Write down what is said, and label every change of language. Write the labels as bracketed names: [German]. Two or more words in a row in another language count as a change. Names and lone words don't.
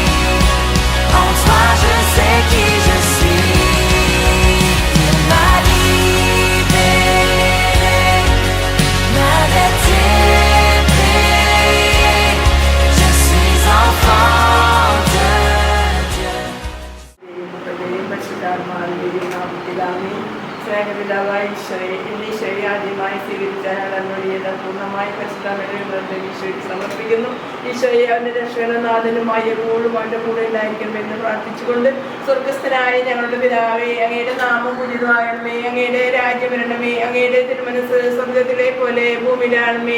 [French] En toi, je sais qui je suis. Il m'a libéré. Ma dette est payée. Je suis enfant de Dieu. [Malayalam] സ്നേഹപിതാവായ ഈശോയെ ഇന്ന് ഈശോയെ ആദ്യമായി സ്വീകരിച്ച ഞങ്ങളുടെ പൂർണ്ണമായി ഈശോയ്ക്ക് സമർപ്പിക്കുന്നു. ഈശോയെ അവന്റെ രക്ഷകനാഥനുമായി എപ്പോഴും അവന്റെ കൂടെ ഉണ്ടായിരിക്കണം എന്ന് പ്രാർത്ഥിച്ചുകൊണ്ട് സ്വർഗസ്ഥനായ ഞങ്ങളുടെ പിതാവേ, അങ്ങയുടെ നാമം പൂജിതമാകണമേ, അങ്ങയുടെ രാജ്യം വരണമേ, അങ്ങയുടെ തിരുമനസ് സ്വർഗത്തിലെ പോലെ ഭൂമിയിലാണമേ.